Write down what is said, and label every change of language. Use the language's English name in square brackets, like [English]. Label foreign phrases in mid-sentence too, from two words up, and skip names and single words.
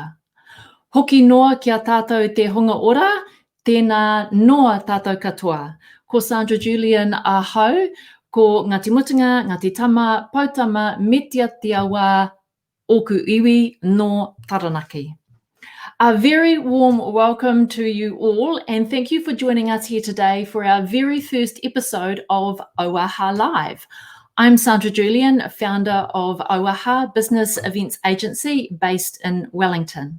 [Māori] Hoki noa ki a tātou te hunga ora, tēnā noa tātou katoa. Ko Sandra Julian ahau, ko Ngāti Mutunga, Ngāti Tama, Pautama, Metia Te Awa, Oku Iwi no Taranaki. [English] A very warm welcome to you all and thank you for joining us here today for our very first episode of Auaha Live. I'm Sandra Julian, founder of Auaha Business Events Agency based in Wellington.